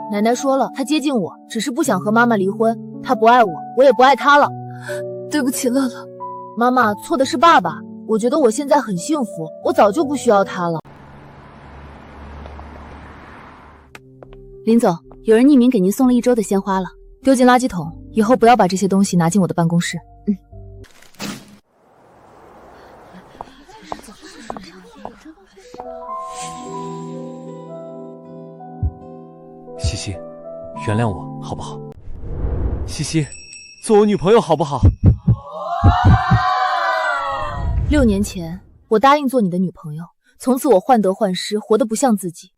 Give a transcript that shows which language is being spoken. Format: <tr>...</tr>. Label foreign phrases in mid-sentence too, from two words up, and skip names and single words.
<zh>奶奶說了，他接近我，只是不想和媽媽離婚。他不愛我，我也不愛他了。對不起，樂樂。媽媽，錯的是爸爸。我覺得我現在很幸福，我早就不需要他了。林總，有人匿名給您送了1周的鮮花了，丟進垃圾桶。以後不要把這些東西拿進我的辦公室。西西，原諒我好不好？西西，做我女朋友好不好？6年前，我答應做你的女朋友，從此我患得患失，活得不像自己。</zh>